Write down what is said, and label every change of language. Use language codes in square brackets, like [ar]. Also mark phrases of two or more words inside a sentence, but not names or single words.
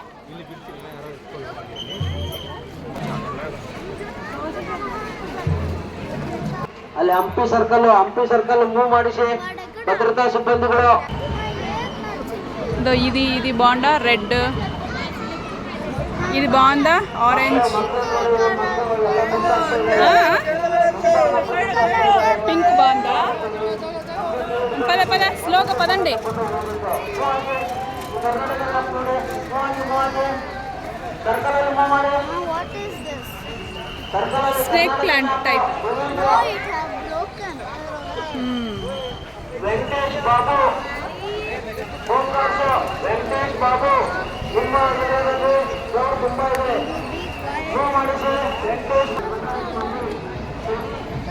[kn] ಅಲ್ಲಿ ಹಂಪಿ ಸರ್ಕಲ್ ಮೂವ್ ಮಾಡಿಸಿ ಭದ್ರತಾ ಸಿಬ್ಬಂದಿಗಳು. [te] ఇది బాగుందా? రెడ్ ఇది బాగుందా? ఆరెంజ్, పింక్ బాగుందా? పద స్లోగా పదండి. స్నేక్ ప్లాంట్ టైప్. [kn] ವೆಂಕಟೇಶ್ ಬಾಬು ನಿಮ್ಮ ಏರಿಯಾದಲ್ಲಿ ತುಂಬಾ ಇದೆ. ಮೂವ್ ಮಾಡಿಸಿ ವೆಂಕಟೇಶ್.